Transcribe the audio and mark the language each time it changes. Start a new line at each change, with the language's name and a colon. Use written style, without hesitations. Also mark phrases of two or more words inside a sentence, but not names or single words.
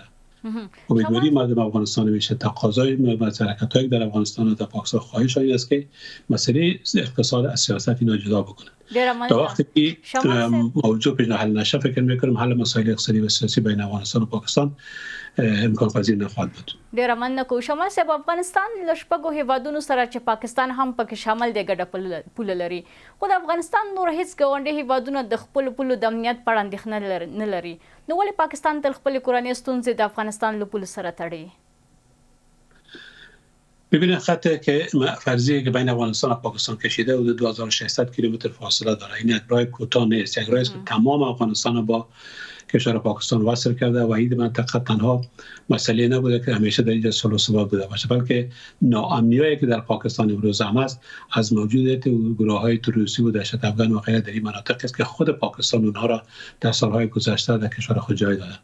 Persian: امیدواریم مردم افغانستان میشه تقاضای حرکت‌های در افغانستان و در پاکستان خواهش این است که مسئله اقتصاد از سیاست اینا جدا بکنن. تا وقتی که موضوع پیش حل نشه فکر میکنم حل مسائل اقتصادی و سیاسی بین افغانستان و پاکستان امکان پذیر نخواهد بود.
Pashto: ډیره مننه. شمال صاحب، افغانستان له شپږو هیوادونو سره چې پاکستان هم پکې شامل دی ګډه پوله لري، خو د افغانستان نور هیڅ ګاونډي هیوادونه د خپلو پولو د امنیت په اړه اندېښنه نه لري، نو ولې پاکستان تل خپلې کورنۍ ستونزې د افغانستان له پولو سره تړي؟
Persian: ببینید خط که فرضیه که بین افغانستان و پاکستان کشیده حدود 2600 کیلومتر فاصله داره. این یک راه کوتاه نیست، یک راهی است که تمام افغانستان رو با کشور پاکستان وصل کرده و این منطقه تنها مسئله نبوده که همیشه در اینجا صلح و ثبات بوده باشه، بلکه ناامنیایی که در پاکستان امروز هم است از موجودیت گروه‌های تروریستی و دهشت افغان و غیره در این مناطق است که خود پاکستان اونها را در سالهای گذشته در کشور خود جای داده.